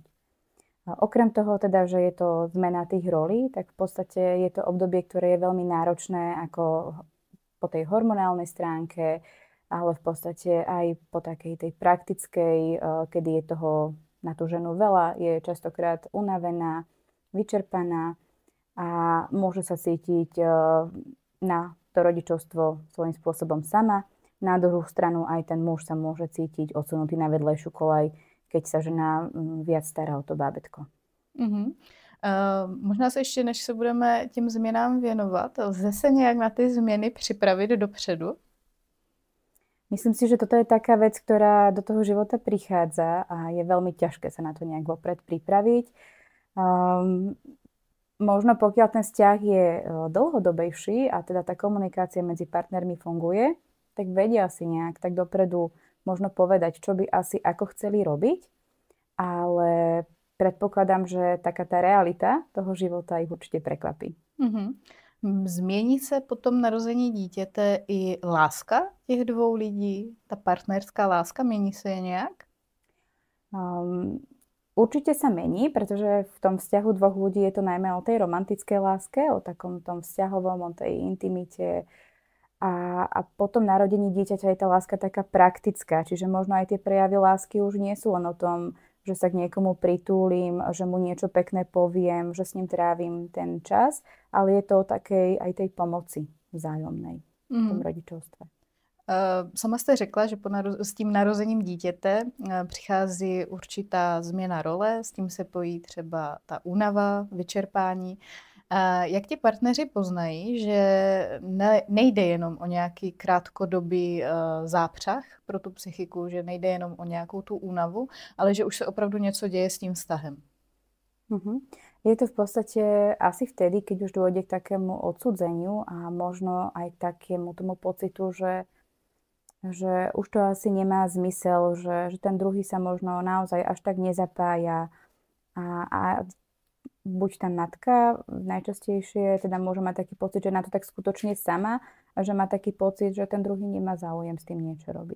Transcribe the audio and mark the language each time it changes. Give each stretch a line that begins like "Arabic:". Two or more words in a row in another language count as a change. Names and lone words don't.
Slovak: A okrem toho teda, že je to zmena tých rolí, tak v podstate je to obdobie, ktoré je veľmi náročné ako po tej hormonálnej stránke, ale v podstate aj po takej tej praktickej, kedy je toho na tú ženu veľa, je častokrát unavená, vyčerpaná a môže sa cítiť na to rodičovstvo svojím spôsobom sama. Na druhú stranu aj ten muž sa môže cítiť odsunutý na vedlejšiu koľaj, keď sa žena viac stará o to bábätko.
Czech: Možná se ještě, než se budeme těm změnám věnovat, lze se nějak na ty změny připravit dopředu?
Slovak: Myslím si, že toto je taká vec, ktorá do toho života prichádza a je veľmi ťažké sa na to nejak vopred pripraviť. Možno pokiaľ ten vzťah je dlhodobejší a teda tá komunikácia medzi partnermi funguje, tak vedia si nejak tak dopredu možno povedať, čo by asi ako chceli robiť, ale predpokladám, že taká tá realita toho života ich určite prekvapí.
Czech: Změní se po tom narození dítěte i láska těch dvou lidí? Ta partnerská láska, mění se je nějak?
Slovak: Určite sa mení, pretože v tom vzťahu dvoch ľudí je to najmä o tej romantickej láske, o takom tom vzťahovom, o tej intimite. A po tom narodení dieťaťa je tá láska taká praktická, čiže možno aj tie prejavy lásky už nie sú len o tom, že sa k niekomu pritúlim, že mu niečo pekné poviem, že s ním trávim ten čas, ale je to o takej aj tej pomoci vzájomnej v tom rodičovstve.
Czech: Sama jste řekla, že s tím narozením dítěte přichází určitá změna role, s tím se pojí třeba ta únava, vyčerpání. Jak ti partneři poznají, že nejde jenom o nějaký krátkodobý zápřah pro tu psychiku, že nejde jenom o nějakou tu únavu, ale že už se opravdu něco děje s tím vztahem?
Slovak: Je to v podstate asi vtedy, keď už dôjde k takému odsudzeniu a možno aj k takému tomu pocitu, že už to asi nemá zmysel, že ten druhý sa možno naozaj až tak nezapája a buď tá matka najčastejšie teda môže mať taký pocit, že na to tak skutočne sama a že má taký pocit, že ten druhý nemá záujem s tým niečo robiť.